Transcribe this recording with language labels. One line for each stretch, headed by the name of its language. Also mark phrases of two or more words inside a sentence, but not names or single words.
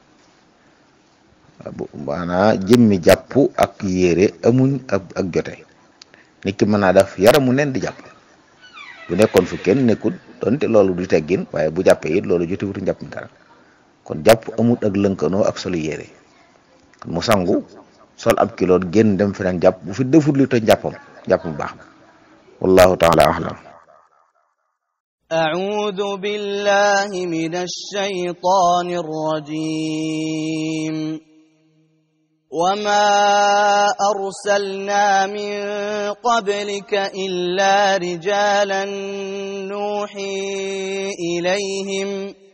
Wolof: maanaa jëmmi jàpp ak yére amuñ ak jote nit ki mën naa def yaramu neen di jàpp bu nekkoon fu kenn nekkul donte loolu du teggin waaye bu jàppee it loolu jotewutu njàpp mi dara kon jàpp amut ak lënkanoo ak solu yére mu sangu sol ab kiloot génn dem feneen jàpp bu fi defut li toj jàppam jàpp mu baax na
Arabic: والله تعالى أعلم. أعوذ بالله من الشيطان الرجيم وما أرسلنا من قبلك إلا رجالا نوحي إليهم